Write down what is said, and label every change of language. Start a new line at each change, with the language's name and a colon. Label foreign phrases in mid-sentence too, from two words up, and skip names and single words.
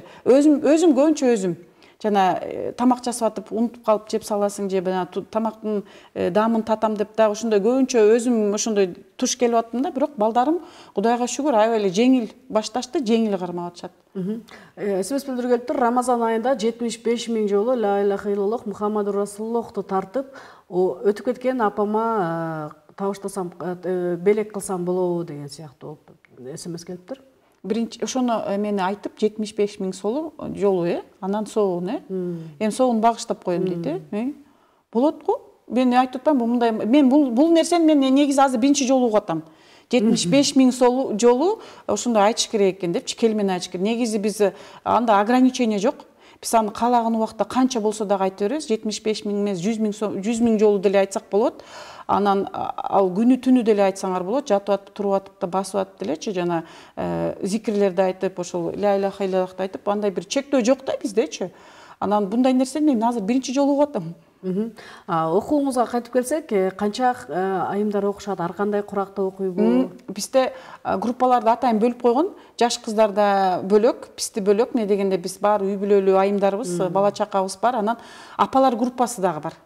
Kyrgyz: Өзүм көбүнчө өзүм жана тамак жасап атып унутуп калып жеп саласың, же тамактын даамын татам деп дагы ошондой көбүнчө өзүм ошондой туш келип аттым да. Бирок балдарым Кудайга шүгүр аябай эле жеңил башташты, жеңил кармап атышат. Эсебиз билдиргелиптир, Рамазан айында 75 000 жолу
Arabic: لا إله إلا الله محمد
Kyrgyz: Расулуллахты тартып, өтүп кеткен апама табыштасам, белек кылсам болобу деген сыяктуу эсемес келиптир. Биринчи ошону мени айтып 75 000 жолу, анан соогун, соогун багыштап коем дейт. Болот го. Мен айтып атпаймынбы, мындай мен бул нерсени мен негизи азыр биринчи жолу угуп атам. 75 000 жолу ошондой айтыш керек экен депчи, келмени айтыш керек. Негизи биз анда ограничение жок. Биз аны каалаган убакта канча болсо дагы айта беребиз. 75 000 эмес, 100 000 жолу деле айтсак болот. Анан ал күнү түнү деле айтсаңар болот, жатып атып, туруп атып да, басып атып делечи, жана зикирлерди айтып, ошол
Arabic: لا إله
Kyrgyz: иллаллахты айтып, андай бир чектөө жок да биздечи. Анан bunday нерсени мен азыр биринчи жолу угуп атам. Окууңузга кайтып келсек, канча айымдар окушат, ар кандай куракта окуйбу? Бизде группаларды атайын бөлүп койгон, жаш кыздарда бөлөк, бизди бөлөк, эмне дегенде биз баары үй бүлөлүү айымдарыбыз, бала чакабыз бар, анан апалар группасы дагы бар.